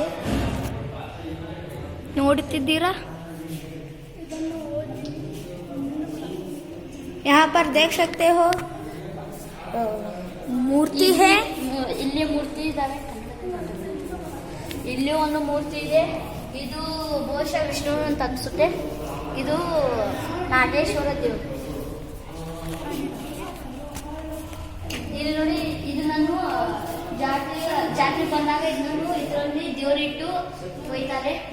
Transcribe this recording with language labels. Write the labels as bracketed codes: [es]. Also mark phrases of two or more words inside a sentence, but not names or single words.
[kn] ನೋಡುತ್ತಿದ್ದೀರಾ। [hi] यहाँ पर देख सकते हो मूर्ति है, [kn] ಇಲ್ಲಿ ಮೂರ್ತಿ ಇದಾವೆ, ಇಲ್ಲಿ ಒಂದು ಮೂರ್ತಿ ಇದೆ। ಇದು ಬಹುಶಃ ವಿಷ್ಣು ಅಂತ ಅನ್ಸುತ್ತೆ, ಇದು ನಾಗೇಶ್ವರ ದೇವರು। ಇಲ್ಲಿ ನೋಡಿ, ಇದು ನಾನು ಜಾತ್ರೆ ಬಂದಾಗ ಇದನ್ನು ಇದರಲ್ಲಿ ದೇವರಿಟ್ಟು ಒಯ್ತಾರೆ।